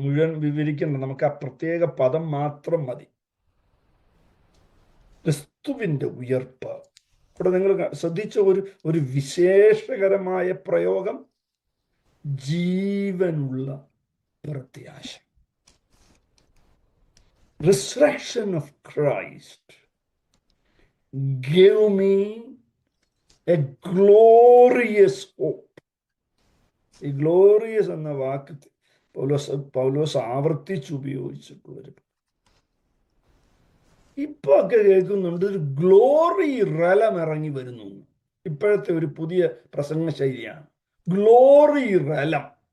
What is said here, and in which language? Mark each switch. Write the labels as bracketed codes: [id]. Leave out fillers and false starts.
[ml] മുഴുവൻ വിവരിക്കണം, നമുക്ക് ആ പ്രത്യേക പദം മാത്രം മതി. ക്രിസ്തുവിന്റെ ഉയർപ്പ്. ഇവിടെ നിങ്ങൾ ശ്രദ്ധിച്ച ഒരു വിശേഷകരമായ പ്രയോഗം, ജീവനുള്ള പ്രത്യാശ. [en] Resurrection of Christ gave me a glorious hope. [ml] ഈ ഗ്ലോറിയസ് എന്ന വാക്ക് പൗലോസ് ആവർത്തിച്ച് ഉപയോഗിച്ചിട്ടുള്ളൊരു, ഇപ്പൊ ഒക്കെ കേൾക്കുന്നുണ്ട് ഒരു ഗ്ലോറി റലം ഇറങ്ങി വരുന്നു. ഇപ്പോഴത്തെ ഒരു പുതിയ പ്രസംഗ ശൈലിയാണ് ഗ്ലോറി റലം.